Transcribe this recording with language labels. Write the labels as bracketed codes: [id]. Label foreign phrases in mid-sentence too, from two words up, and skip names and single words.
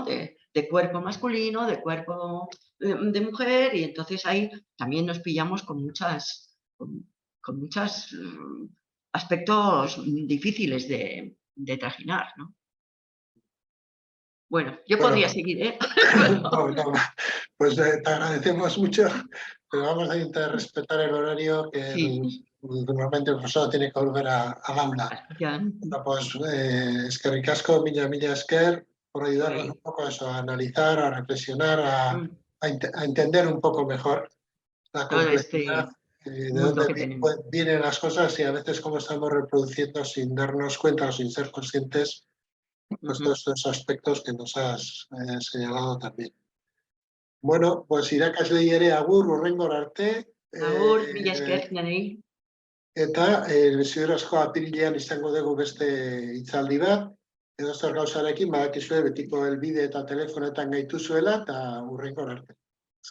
[es] De cuerpo masculino, de cuerpo de mujer, y entonces ahí también nos pillamos con muchos aspectos difíciles de trajinar, ¿no? Bueno, yo Bueno, podría seguir, ¿eh? no, pues te agradecemos mucho, pero vamos a intentar respetar el horario que Sí, normalmente el profesor tiene que volver a Lambda. ya, Bueno, pues [eu] eskerrik asko, mila esker, [es] por ayudarnos un poco a eso, a analizar, a reflexionar, a entender un poco mejor la todo complejidad, este de mundo dónde que tenemos. vienen las cosas y a veces cómo estamos reproduciendo sin darnos cuenta o sin ser conscientes pues todos estos aspectos que nos has señalado también. Bueno, pues [eu] irakasle ere agur, hurrengor arte, Agur, mila esker, janei. eta ziur asko apirilean izango dugu beste hitzaldi bat, edo zer gauzarekin badakizue betiko helbide eta telefonetan gaituzuela eta hurrengor arte.